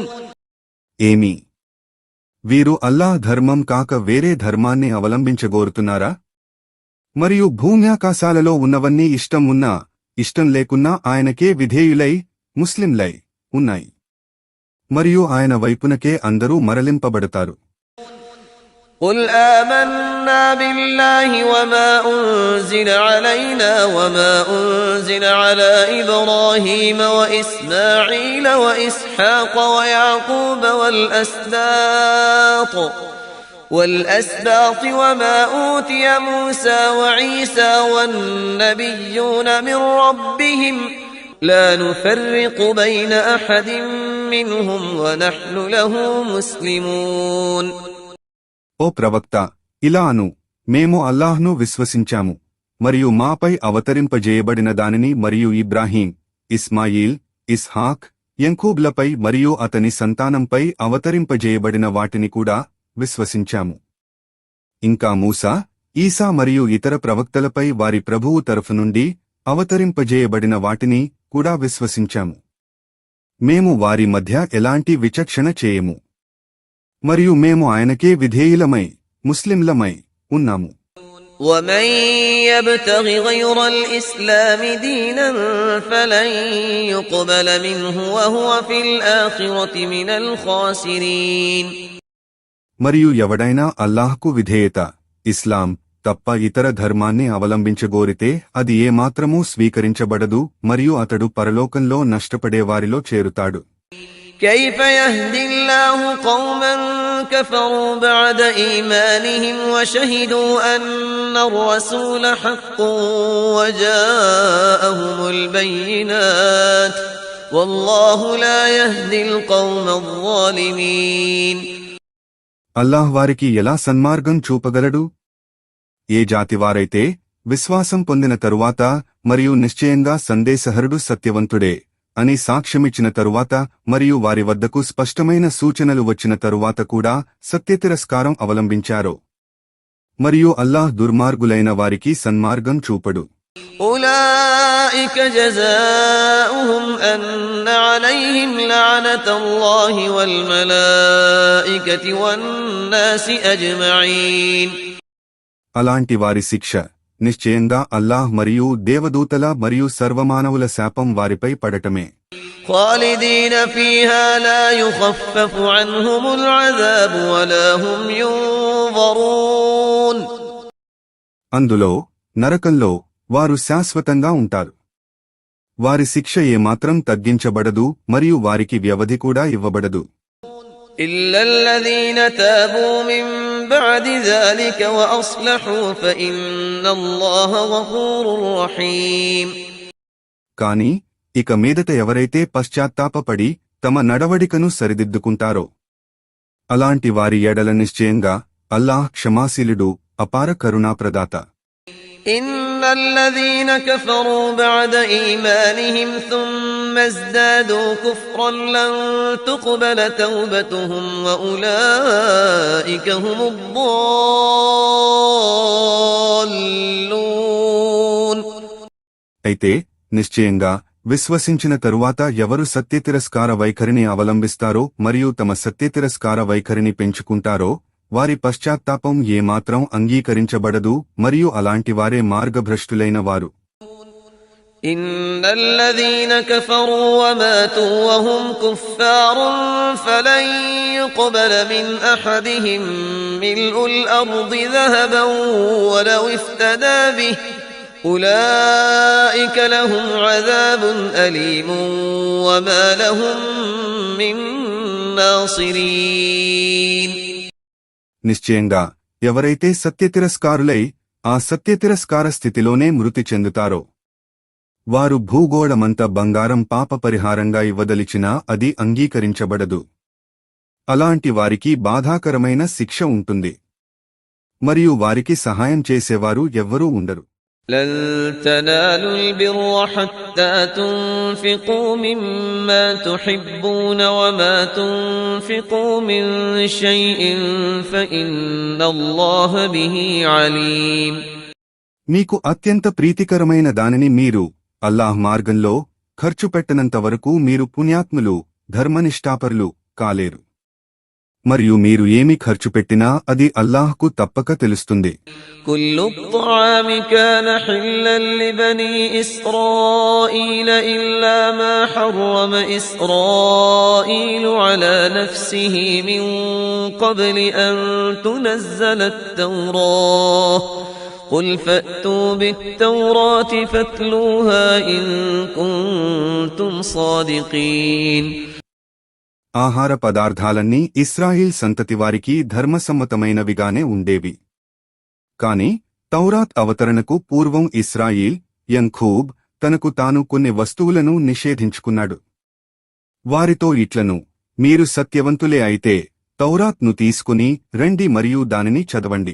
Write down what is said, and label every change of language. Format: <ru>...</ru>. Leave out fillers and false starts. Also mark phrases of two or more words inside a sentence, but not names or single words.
<te>ఏమి వీరు అల్లాహ్ ధర్మం కాక వేరే ధర్మాన్ని అవలంబించగోరుతున్నారా? మరియు భూమ్యాకాశాలలో ఉన్నవన్నీ ఇష్టం ఉన్నా ఇష్టం లేకున్నా ఆయనకే విధేయులై ముస్లింలై ఉన్నాయి మరియు ఆయన వైపునకే అందరూ మరలింపబడతారు.</te> <ar>قل آمنا بالله وما أنزل علينا وما أنزل على إبراهيم وإسماعيل وإسحاق ويعقوب والأسباط وما أوتي موسى وعيسى والنبيون من ربهم لا نفرق بين أحد منهم ونحن له مسلمون.</ar> <te>ఓ ప్రవక్త, ఇలా అను, మేము అల్లాహ్ను విశ్వసించాము మరియు మాపై అవతరింపజేయబడిన దానిని మరియు ఇబ్రాహీం, ఇస్మాయిల్, ఇస్హాక్, యంకూబ్లపై మరియు అతని సంతానంపై అవతరింపజేయబడిన వాటిని కూడా విశ్వసించాము. ఇంకా మూసా, ఈసా మరియు ఇతర ప్రవక్తలపై వారి ప్రభువు తరఫు నుండి అవతరింపజేయబడిన వాటిని కూడా విశ్వసించాము. మేము వారి మధ్య ఎలాంటి విచక్షణ చేయము మరియు మేము ఆయనకే విధేయులమై ముస్లింలమై ఉన్నాము.</te> <ar>ومن يبتغ غير الإسلام دينا فلن يقبل منه وهو في الآخرة من الخاسرين.</ar> <te>మరియు ఎవడైనా అల్లాహ్కు విధేయత ఇస్లాం తప్ప ఇతర ధర్మాన్ని అవలంబించగోరితే అది ఏమాత్రమూ స్వీకరించబడదు మరియు అతడు పరలోకంలో నష్టపడేవారిలో చేరుతాడు.</te> <ar>كيف يهدي الله قوما كفروا بعد إيمانهم وشهدوا أن الرسول حق وجاءهم البينات والله لا يهدي القوم الظالمين.</ar> <te>అల్లాహ్ వారికి ఎలా సన్మార్గం చూపగలడు? ఏ జాతివారైతే విశ్వాసం పొందిన తరువాత మరియు నిశ్చయంగా సందేశహరుడు సత్యవంతుడే అని సాక్ష్యమిచ్చిన తరువాత మరియు వారి వద్దకు స్పష్టమైన సూచనలు వచ్చిన తరువాత కూడా సత్యతిరస్కారం అవలంబించారో మరియు అల్లాహ్ దుర్మార్గులైన వారికి సన్మార్గం చూపడు.</te> <ar>أولئك جزاؤهم أن عليهم لعنة الله والملائكة والناس أجمعين.</ar> <te>అలాంటి వారి శిక్ష నిశ్చయంగా అల్లాహ్ మరియు దేవదూతల మరియు సర్వమానవుల శాపం వారిపై పడటమే.</te> <ar>خالدين فيها لا يخفف عنهم العذاب ولا هم ينظرون.</ar> <te>అందులో నరకంలో వారు శాశ్వతంగా ఉంటారు. వారి శిక్ష ఏమాత్రం తగ్గించబడదు మరియు వారికి వ్యవధి కూడా ఇవ్వబడదు.</te> <ar>إلا الذين تابوا من بعد ذلك وأصلحوا فإن الله غفور رحيم.</ar> <te>కాని ఇక మీదట ఎవరైతే పశ్చాత్తాపపడి తమ నడవడికను సరిదిద్దుకుంటారో అలాంటి వారి ఎడల నిశ్చయంగా అల్లాహ్ క్షమాశీలుడు, అపార కరుణాప్రదాత.</te> <ar>إن الذين كفروا بعد إيمانهم ثم ازدادوا كفرا لن تقبل توبتهم وأولئك هم الضالون.</ar> <te>అయితే నిశ్చయంగా విశ్వసించిన తరువాత ఎవరు సత్యతిరస్కార వైఖరిని అవలంబిస్తారో మరియు తమ సత్యతిరస్కార వైఖరిని పెంచుకుంటారో వారి పశ్చాత్తాపం ఏమాత్రం అంగీకరించబడదు మరియు అలాంటివారే మార్గభ్రష్టులైన వారు.</te> <ar>إن الذين كفروا وماتوا وهم كفار فلن يقبل من أحدهم ملء الأرض ذهبا ولو افتدى به أولئك لهم عذاب أليم وما لهم من ناصرين.</ar> <te>నిశ్చయంగా ఎవరైతే సత్యతిరస్కారులై ఆ సత్యతిరస్కార స్థితిలోనే మృతి చెందుతారో వారు భూగోళమంత బంగారం పాప పరిహారంగా ఇవ్వదలిచినా అది అంగీకరించబడదు. అలాంటి వారికి బాధాకరమైన శిక్ష ఉంటుంది మరియు వారికి సహాయం చేసేవారు ఎవ్వరూ ఉండరు.</te> <ar>لن تنالوا البر حتى تنفقوا مما تحبون وما تنفقوا من شيء فإن الله به عليم.</ar> <te>మీకు అత్యంత ప్రీతికరమైన దానిని మీరు అల్లాహ్ మార్గంలో ఖర్చు పెట్టనంత వరకు మీరు పుణ్యాత్ములు ధర్మనిష్ఠాపరులు కాలేరు. మరియు మీరు ఏమి ఖర్చు పెట్టినా అది అల్లాహ్కు తప్పక తెలుస్తుంది.</te> <ar>كل الطعام كان حلا لبني إسرائيل إلا ما حرم إسرائيل على نفسه من قبل أن تنزل التوراة قل فأتوا بالتوراة فاتلوها إن كنتم صادقين.</ar> <te>ఆహార పదార్థాలన్నీ ఇస్రాయిల్ సంతతివారికి ధర్మసమ్మతమైనవిగానే ఉండేవి. కాని తౌరాత్ అవతరణకు పూర్వం ఇస్రాయిల్ యంఖూబ్ తనకు తాను కొన్ని వస్తువులను నిషేధించుకున్నాడు. వారితో ఇట్లను, మీరు సత్యవంతులే అయితే తౌరాత్ను తీసుకుని రండి మరియు దానిని చదవండి.</te>